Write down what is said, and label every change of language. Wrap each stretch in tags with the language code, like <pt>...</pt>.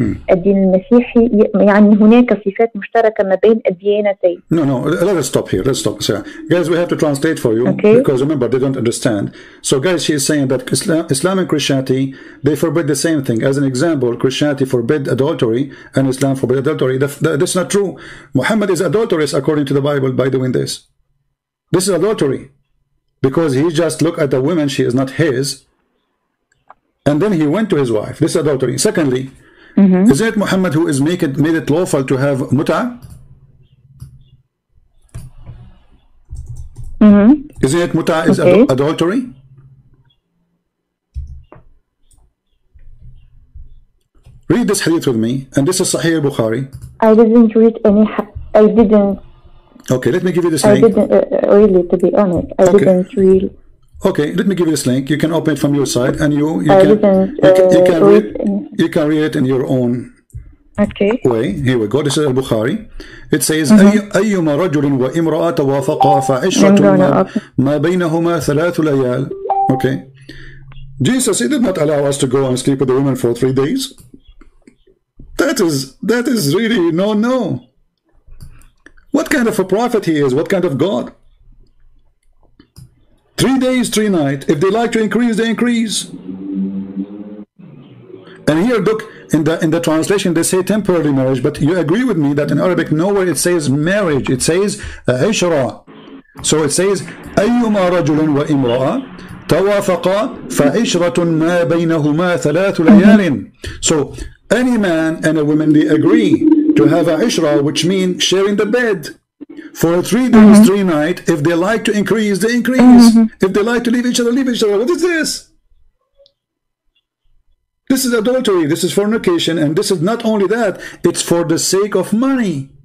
<ar>الدين المسيحي يعني هناك صفات مشتركة ما بين الديانتين.</ar> <en>No, let us stop here. Let's stop. So, guys, we have to translate for you, because remember, they don't understand. So, guys, she is saying that Islam and Christianity, they forbid the same thing. As an example, Christianity forbid adultery and Islam forbid adultery. That's not true. Muhammad is adulterous according to the Bible by doing this. This is adultery, because he just looked at the woman, she is not his, and then he went to his wife. This is adultery. Secondly, is it Muhammad who is made it lawful to have mut'ah? Isn't it mut'ah is adultery? Read this hadith with me, and this is Sahih Bukhari. I didn't read any. I didn't. Okay, let me give you this link. I didn't really, to be honest. I didn't read. Okay, let me give you this link. You can open it from your side, and you can read it in your own way. Here we go. This is Al-Bukhari. It says,</en> <ar>أيما رجل وامرأة توافقا فعشرة ما بينهما ثلاث ليال.</ar> <en>Okay. Jesus, he did not allow us to go and sleep with the women for 3 days. That is really no. What kind of a prophet he is? What kind of God? 3 days, 3 nights. If they like to increase, they increase. And here, look, in the translation, they say temporary marriage, but you agree with me that in Arabic, nowhere it says marriage. It says عشرة. So it says</en> <ar>أيما رجل وامرأة توافقا فعشرة ما بينهما ثلاث ليال.</ar> <en>So any man and a woman, they agree to have a ishra, which means sharing the bed for 3 days, 3 nights. If they like to increase, they increase. If they like to leave each other, leave each other. What is this? This is adultery. This is fornication. And this is not only that, it's for the sake of money.</en>